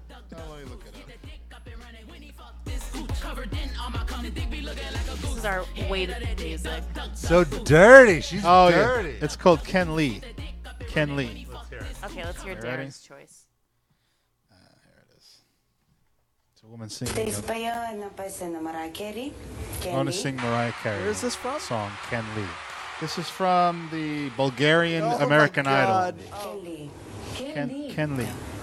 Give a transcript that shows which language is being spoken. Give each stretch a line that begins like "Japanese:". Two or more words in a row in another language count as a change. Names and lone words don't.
English: This is our weighted music. So dirty. She's dirty. Yeah. It's called Ken Lee. Ken Lee. Okay, let's hear Ready? Darren's choice. Here it is. It's a woman singing.
Bulgarian: Te спея една песен на Mariah Carey.
English: I want to sing Mariah Carey. Where is this from? Song Ken Lee. This is from the Bulgarian Oh American my God. Idol. Ken Lee. Ken Lee.